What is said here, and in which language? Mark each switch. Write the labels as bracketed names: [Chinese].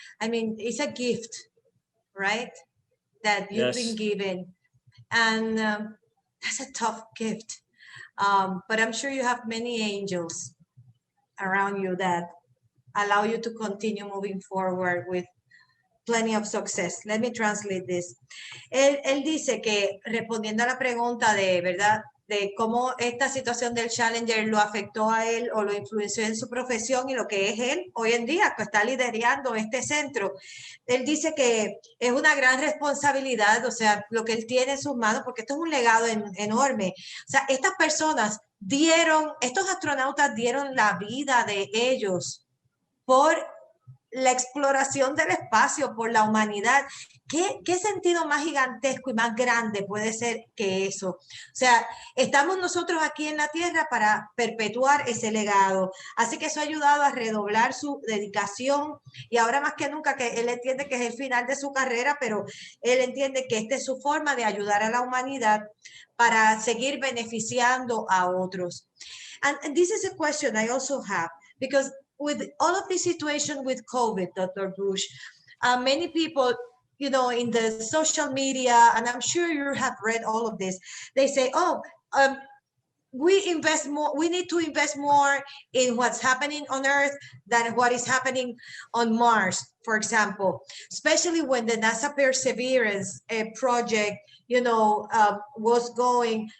[English] I mean, it's a gift, right? That you've been given. And that's a tough gift. But I'm sure you have many angels around you that allow you to continue moving forward with plenty of success. Let me translate this. [Spanish] Él dice que, respondiendo a la pregunta de, ¿verdad?, de cómo esta situación del Challenger lo afectó a él o lo influenció en su profesión y lo que es él hoy en día, que está liderando este centro. Él dice que es una gran responsabilidad, o sea, lo que él tiene en sus manos, porque esto es un legado enorme. O sea, estas personas estos astronautas dieron la vida de ellos por la exploración del espacio, por la humanidad. ¿Qué sentido más gigantesco y más grande puede ser que eso? O sea, estamos nosotros aquí en la Tierra para perpetuar ese legado. Así que eso ha ayudado a redoblar su dedicación, y ahora más que nunca, que él entiende que es el final de su carrera, pero él entiende que esta es su forma de ayudar a la humanidad para seguir beneficiando a otros. [English] And this is a question I also have, because with all of the situation with COVID, Dr. Bush, many people, you know, in the social media, and I'm sure you have read all of this, they say, oh, we need to invest more in what's happening on Earth than what is happening on Mars, for example, especially when the NASA Perseverance project, you know, was going.